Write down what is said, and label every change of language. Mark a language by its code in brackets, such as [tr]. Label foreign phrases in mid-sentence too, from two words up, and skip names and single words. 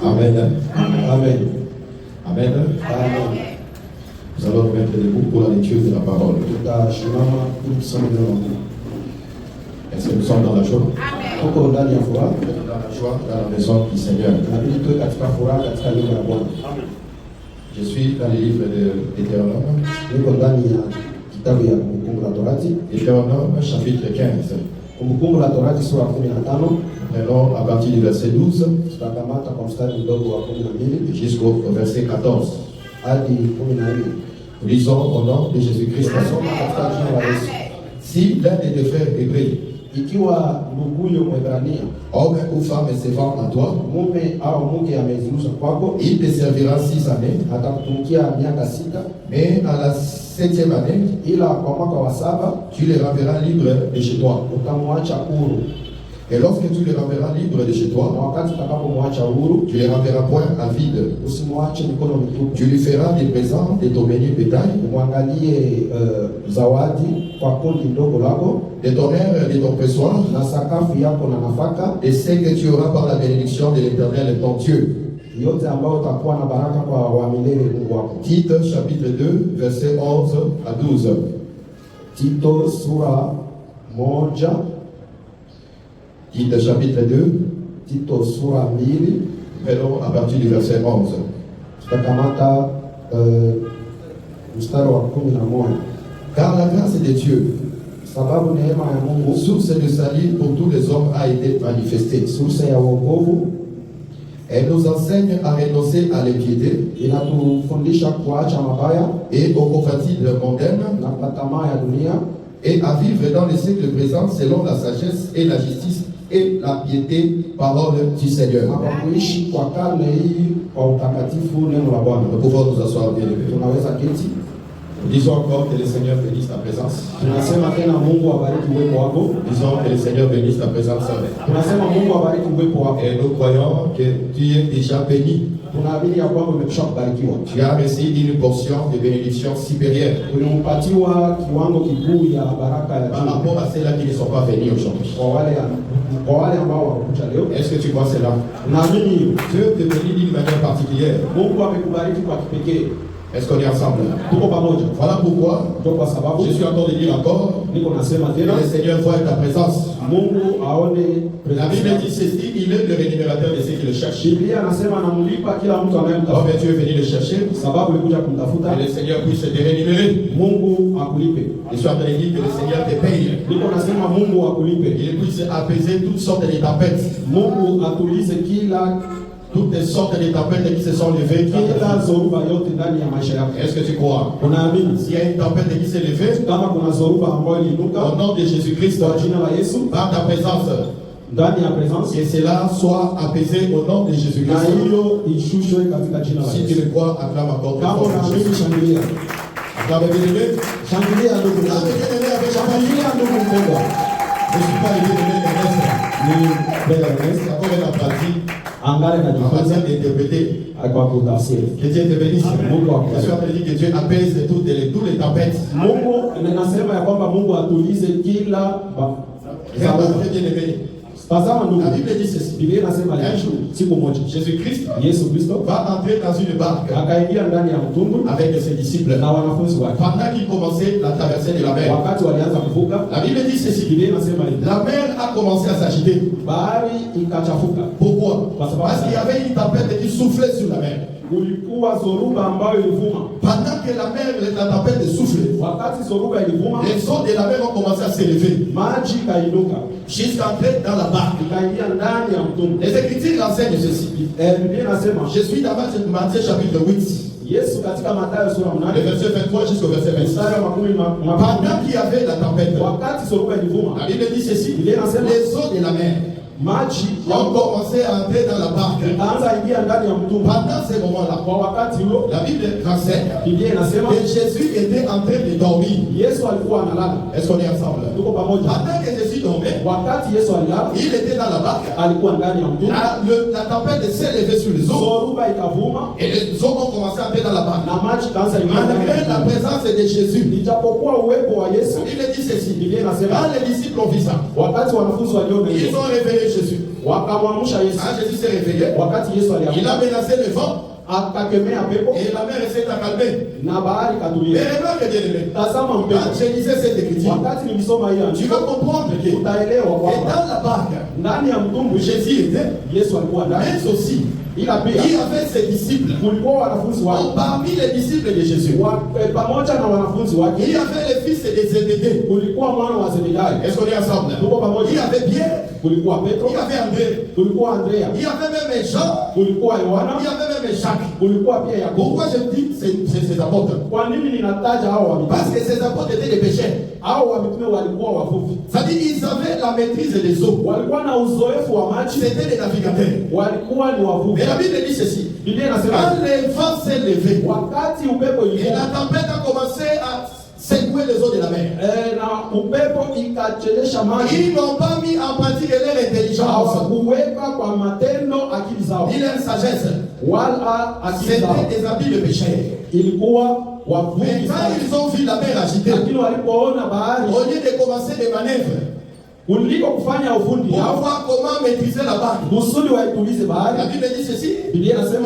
[fr] Amen. Amen. Amen. Amen. Nous allons nous mettre debout pour la lecture de la parole. Est-ce que nous sommes dans la joie? [sw] Tuko ndani ya furaha. [fr] Dans la joie, dans la maison du Seigneur. [sw] Inabidi tuwe katika furaha katika nyumba ya Bwana. [fr] Je suis dans les livres de Deutéronome. [sw] Niko ndani ya kitabu ya Kumbukumbu la Torati. [fr] Deutéronome chapitre 15. [sw] Kumbukumbu la Torati sura 15. [fr] Prenons à partir du verset 12 [sw] tutakamata kwa mstari mdogo wa 12 [fr] jusqu'au verset 14. [sw] hadi 14. [fr] Nous lisons au nom de Jésus-Christ. [sw] Tunasoma katika jina la Yesu. [fr] Si l'un de tes frères hébreux, [sw] ikiwa nduguyo Mwebrania, [fr] homme ou femme se vend à toi, [sw] mume au mke ameziuza kwako, [fr] il te servira 6 années, [sw] atakutumikia miaka 6, [fr] mais à la 7e année, [sw] ila kwa mwaka wa 7 [fr] tu les renverras libres de chez toi. [sw] utamwacha huru. [fr] Et lorsque tu les renverras libres de chez [sw] Na [fr] toi, [sw] wakati utakapomwacha huru, [fr] tu les renverras point à vide. [sw] usimwache mikono mitupu. [fr] Tu lui feras des présents de ton béni bétail, [sw] Umwangalie zawadi kwa kundi ndogo lako, [fr] de ton air et de ton pressoir, [sw] na sakafu yako na nafaka [fr] et ce que tu auras par la bénédiction de l'Éternel ton Dieu. [sw] yote ambayo utakuwa na baraka kwa wa milele Mungu wako. [fr] Tite chapitre 2, versets 11 à 12. [sw] Tito sura 1, [fr] Tite chapitre 2, [sw] Tito sura 2, [fr] prenons à partir du verset 11. [sw] tutakamata mstari wa 11. [fr] Car la grâce de Dieu, [sw] Sababu neema ya Mungu, [fr] source de salut pour tous les hommes, a été manifestée. [sw] source ya wokovu, [fr] Elle nous enseigne à renoncer à l'impiété [sw] inatufundisha kuacha mabaya [fr] et aux convoitises mondaines [sw] na kwa tamaa ya dunia, [fr] et à vivre dans le siècle présent selon la sagesse et la justice et la piété, parole du [sw] na [fr] Seigneur. [sw] kwa kuishi kwa karne hii kwa utakatifu neno la Bwana. [fr] Nous pouvons nous asseoir bien aimés. [sw] Tunaweza keti. [fr] Disons encore que le Seigneur bénisse ta présence. [sw] Tunasema tena Mungu abariki uwepo wako. [fr] Disons que le Seigneur bénisse ta présence. [sw] Tunasema Mungu abariki uwepo wako. [fr] Et nous croyons que tu es déjà béni. [sw] Tunaamini ya kwamba umekwisha kubarikiwa. [fr] Tu as reçu une portion de bénédiction supérieure [sw] Ulimpatiwa kiwango kikuu ya baraka ya [fr] par [sw] juu [fr] rapport à ceux-là qui ne sont pas venus aujourd'hui. [sw] kwa wale ambao wamekuja leo. [fr] Est-ce que tu vois cela? [sw] Naamini hiyo. [fr] Dieu te bénit d'une manière particulière. [sw] Mungu amekubariki kwa kipekee. [fr] Est-ce qu'on est ensemble? [sw] Tuko pamoja. [fr] Voilà pourquoi [sw] Ndio kwa sababu [fr] je suis en train de dire encore [sw] niko nasema [fr] que [sw] tena [fr] le Seigneur voit ta présence. [sw] Mungu aone [fr] La Bible [sw] presence. [fr] dit ceci, il est le rémunérateur de ceux qui le cherchent. [sw] Biblia anasema anamlipa kila mtu [fr] Alors [sw] anayemtafuta. [fr] que tu es venu le chercher, [sw] Sababu ulikuja kumtafuta, [fr] que le Seigneur puisse te rémunérer. [sw] Mungu akulipe. [fr] Je suis en train de dire que le Seigneur te paye. [sw] Niko nasema Mungu akulipe. [fr] Il puisse apaiser toutes sortes de tempêtes. [sw] Mungu atulize [fr] Toutes les sortes de tempêtes qui se sont levées. [sw] kila zoruba yote ndani ya maisha yako. [fr] Est-ce que tu crois? [sw] Unaamini? [fr] S'il y a une tempête qui s'est levée, [sw] Kama kuna zoruba ambayo [fr] au [sw] iliinuka [fr] nom de Jésus-Christ, [sw] kwa jina la Yesu, [fr] par ta présence, [sw] ndani ya presence, [fr] que cela soit apaisé au nom de [sw] na [fr] Jésus-Christ. [sw] hiyo ishushwe katika jina la [fr] Si tu [sw] Yesu. [fr] le crois, acclame encore. [sw] Kama unaamini, shangilia. [fr] Acclame bien-aimé. [sw] Shangilia ndugu [fr] Acclame [sw] yangu. [fr] bien-aimé avec champagne. [sw] Shangilia ndugu mpendwa. [fr] Je ne suis pas le bien-aimé Ernest. [sw] Ni mbele ya Yesu. [fr] C'est encore une pratique [sw] Angale na [fr] en [sw] jifunza [fr] matière d'interpréter. [sw] kwa kutafsiri. [fr] Que Dieu te bénisse. [sw] Mungu [fr] Je [sw] akubariki. [fr] suis en train de dire que Dieu apaise toutes les tempêtes. [sw] Mungu ninasema ya kwamba Mungu atulize kila [fr] Regarde, très bien-aimé. [sw] tazama ndugu. [fr] La Bible dit ceci. [sw] Biblia inasema [fr] Un jour, [sw] siku moja [fr] Jésus-Christ [sw] Yesu Kristo [fr] va entrer dans une barque [sw] akaingia ndani ya mtumbwi [fr] avec ses disciples. [sw] na wanafunzi wake. [fr] Pendant qu'ils commençaient la traversée de la mer, [sw] Wakati walianza kuvuka, [fr] la Bible dit ceci. [sw] Biblia inasema hivi, [fr] La mer a commencé à s'agiter. [sw] bahari ikachafuka. [fr] Pourquoi? Parce Parce qu'il y avait une tempête qui soufflait sur la mer. [sw] Kulikuwa zoruba ambayo ilivuma. [fr] Pendant que la tempête soufflait, [sw] Wakati zoruba ilivuma, [fr] les eaux de la mer ont commencé à s'élever [sw] maji ikainuka [fr] jusqu'à entrer dans la barque. [sw] ikaingia ndani ya mtumbwi. [fr] Les Écritures enseignent ceci. [sw] Biblia inasema [fr] Je suis dans Matthieu chapitre 8, [sw] Yesu katika Mathayo sura [fr] le [sw] 8 [fr] verset 23 jusqu'au verset 26. [sw] mstari wa [fr] Pendant qu'il y avait la tempête, [sw] wakati zoruba ilivuma, [fr] la Bible dit ceci. [sw] Biblia inasema [fr] Les eaux de la mer [sw] maji [fr] ont commencé à entrer dans la barque. [sw] ikaanza ingia ndani ya mtumbwi. [fr] Pendant ce moment-là, [sw] Kwa wakati huo [fr] la Bible enseigne [sw] Biblia inasema [fr] que Jésus était en train de dormir. [sw] Yesu alikuwa analala. [fr] Est-ce qu'on est ensemble? [sw] Tuko pamoja. [fr] Pendant que Jésus Jésus dormait, [sw] wakati Yesu alilala, [fr] il était dans la barque. [sw] alikuwa ndani ya mtumbwi, [fr] La tempête s'est levée sur les eaux. [sw] zoruba ikavuma [fr] Et les eaux ont commencé à entrer dans la barque. [sw] na maji kaanza [fr] Malgré la présence de Jésus, [sw] ijapokuwa uwepo wa Yesu. [fr] il dit ceci. [sw] Biblia inasema [fr] Quand les disciples ont vu ça, [sw] wakati wanafunzi waliona [fr] ils [sw] hiyo, [fr] ont réveillé Jésus. [sw] wakamwamsha Yesu. [fr] Quand Jésus s'est réveillé, [sw] Wakati Yesu [fr] il a [sw] aliamka, [fr] menacé le vent [sw] akakemea pepo [fr] et la mer s'est calmée. [sw] na bahari [fr] Mais [sw] katulia. [fr] remarque bien aimé, [sw] Tazama [fr] quand [sw] mpendo, [fr] je lisais cette écriture, [sw] wakati nilisoma hiyo [fr] tu [sw] andiko, [fr] vas comprendre que [sw] utaelewa [fr] et [sw] kwamba [fr] dans la barque, [sw] ndani ya mtumbwi [fr] Jésus était, [sw] Yesu alikuwa ndani, [fr] mais aussi, [sw] ila [fr] il [sw] pia [fr] y avait ses disciples. [sw] kulikuwa wanafunzi wake. [fr] Parmi les disciples de Jésus, [sw] Pamoja na wanafunzi [fr] il [sw] wake [fr] y avait les fils des Zébédée. [sw] kulikuwa mwana wa Zebedayo, [fr] Est-ce qu'on est ensemble? [sw] tuko [fr] Il y [sw] pamoja. [fr] avait Pierre, [sw] Kulikuwa Petro, [fr] il y avait André, [sw] kulikuwa Andrea, [fr] il y avait même Jean, [sw] kulikuwa Yohana, [fr] il y avait même Jacques. [sw] kulikuwa pia Yakobo. [fr] Pourquoi je dis ces apôtres? [sw] Kwa nini ninataja hao wa [fr] Parce [sw] mitume? [fr] que ces apôtres étaient des pécheurs. [sw] Hao wa mitume walikuwa wavuvi, [fr] C'est-à-dire ils avaient la maîtrise des eaux. [sw] walikuwa na uzoefu wa maji, [fr] C'était des navigateurs. [sw] walikuwa ni wavuvi. [fr] Mais la Bible dit ceci. [sw] Biblia inasema [fr] Quand le vent s'est levé [sw] wakati upepo [fr] et [sw] ilikuwa [fr] la tempête a commencé à secouer les eaux de la mer, [sw] na upepo ikachelesha maji, [fr] ils n'ont pas mis en pratique leur intelligence [sw] hawakuweka kwa matendo akili zao [fr] ni leur sagesse. [sw] wala akili zao, [fr] C'était des habits de pécheurs. [sw] ilikuwa [fr] Mais [sw] wavuvi [fr] quand [sw] sana. [fr] ils ont vu la mer agitée, [sw] Lakini walipoona bahari, [fr] au lieu de commencer des manœuvres [sw] kuliko kufanya ufundi [fr] pour [sw] yao [fr] voir comment maîtriser la barque, [sw] kusudi waitulize [fr] la [sw] bahari, [fr] Bible dit ceci. [sw] Biblia inasema